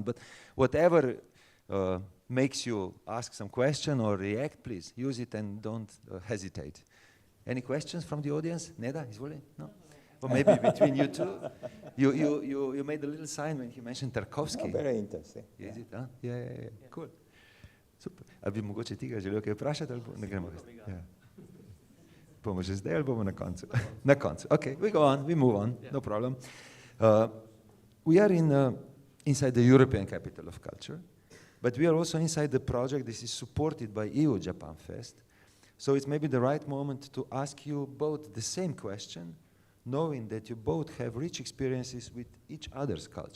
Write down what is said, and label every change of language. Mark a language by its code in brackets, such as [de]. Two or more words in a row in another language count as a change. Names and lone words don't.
[en] But whatever makes you ask some question or react, please use it and don't hesitate. Any questions from the audience? [sl] Neda, izvoli? No? [en] Or maybe between you two? You made a little sign when he mentioned Tarkovsky. Oh, very interesting. Is it? Huh? Yeah. Cool. Super. [sl] A bi mogoče ti ga želel kaj vprašati, ali ne gremo? Ja. Bomo že zdaj ali bomo na koncu? Na koncu. [en] Okay, we go on, we move on, no problem. We are inside the European Capital of Culture, but we are also inside the project. This is supported by EU Japan Fest. So it's maybe the right moment to ask you both the same question, knowing that you both have rich experiences with each other's culture.